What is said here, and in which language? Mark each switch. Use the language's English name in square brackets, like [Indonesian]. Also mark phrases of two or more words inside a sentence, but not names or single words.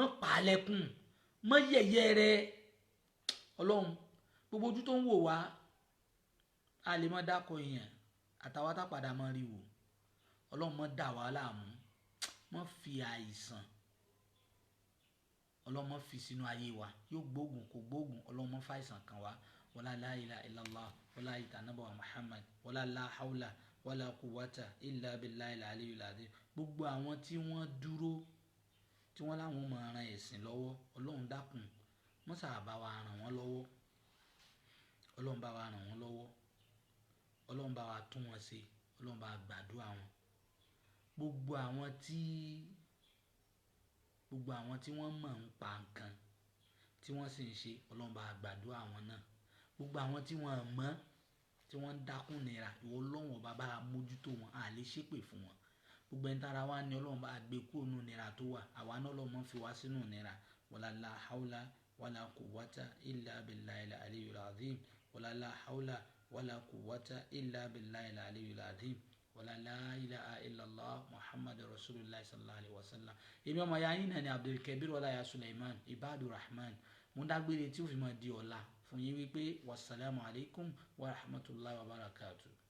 [Yoruba] pàálẹ́kùn mọ́ yẹ̀yẹ́ rẹ Ọlọ́run gbogbo ojú tó ń wò wá a lè mọ dákọ èèyàn àtàwọn àtàpàdà mọ rí wò Ọlọ́run mọ dà wá láàmú mọ fi àìsàn Ọlọ́run mọ fi sínú ayé wa yóò gbógun kò gbógun Ọlọ́run mọ fàìsàn kan wá [Arabic] ولا لا إله إلا الله [Yoruba] wala ìtànàbọ Muhammad [Arabic] ولا لا حول ولا قوة إلا بالله العلي العظيم. [Yoruba] Gbogbo àwọn tí wọ́n dúró tí wọ́n láwọn máa ran ẹ̀sìn lọ́wọ́ ọlọ́run dákun mọ́sà bá wa ràn wọ́n lọ́wọ́ ọlọ́run bá wa ràn wọ́n lọ́wọ́ ọlọ́run bá wa tún wọn ṣe ọlọ́run bá gbàdúrà wọn gbogbo àwọn tí wọ́n mọ̀ ń pa nǹkan tí wọ́n sì ń ṣe ọlọ́run bá gbàdúrà wọn náà gbogbo àwọn tí wọ́n mọ̀ tí wọ́n ń dákún nira ìwọ ọlọ́run ọba bá mójútó wọn à lè ṣépè fún wọn gbogbo ẹni tára wa ní ọlọ́run bá gbé kúrò nínú nira tó wà àwa náà ọlọ́run fi wá sínú nira [Arabic] ولا لا حول ولا قوة إلا بالله العلي العظيم ولا لا حول ولا قوة إلا بالله العلي العظيم ولا لا إله إلا الله محمد رسول الله صلى الله عليه وسلم [Yoruba] èmi ọmọ ya yín náà ni Abdulkabir Ọláìyá Suleiman Ibadur Rahman mo dágbére tí ó fi máa di ọ̀la fún yín wípé [Arabic] والسلام عليكم ورحمة الله وبركاته.